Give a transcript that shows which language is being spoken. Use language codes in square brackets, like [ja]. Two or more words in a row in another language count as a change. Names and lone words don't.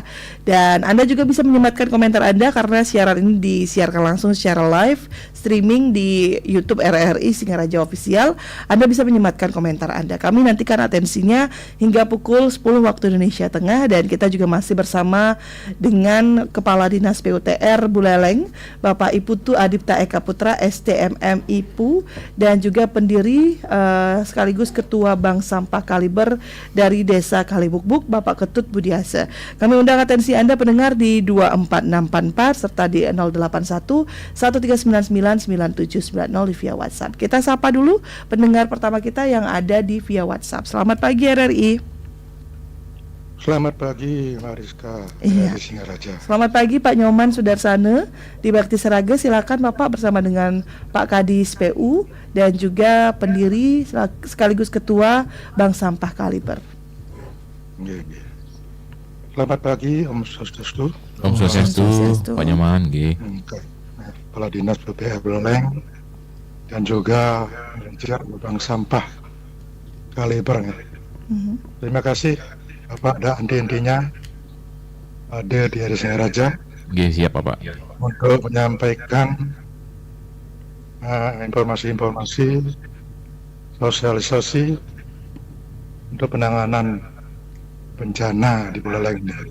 [id] Dan Anda juga bisa menyematkan komentar Anda karena siaran ini disiarkan langsung secara [en] live streaming [id] di YouTube RRI Singaraja Official. Anda bisa menyematkan komentar Anda. Kami nantikan atensinya hingga pukul 10 waktu Indonesia Tengah, dan kita juga masih bersama dengan Kepala Dinas PUTR Buleleng, Bapak Iputu Adipta Eka Putra STMM IPU, dan juga pendiri sekaligus Ketua Bank Sampah Kaliber dari Desa Kalibukbuk, Bapak Ketut Budiase. Kami undang atensi Anda pendengar di 24644 serta di 081 1399 9790 di via WhatsApp. Kita sapa dulu pendengar pertama kita yang ada di via WhatsApp. Selamat pagi RRI. Selamat pagi Mariska, Iya. dari Singaraja. Selamat pagi Pak Nyoman Sudarsana di Bakti Seraga. Silakan Bapak bersama dengan Pak Kadis PU dan juga pendiri sekaligus Ketua Bank Sampah Kaliber. Nggih. Selamat pagi Om Swastiastu. Om Swastiastu, Swastiastu. Pak Nyoman, nggih. Kepala Dinas PUTR Buleleng dan juga manajer Bank Sampah Kaliber. Terima kasih Bapak dan andi-andinya ada di RRI Singaraja Nggih, siap Pak. untuk menyampaikan informasi-informasi, sosialisasi untuk penanganan bencana di Buleleng.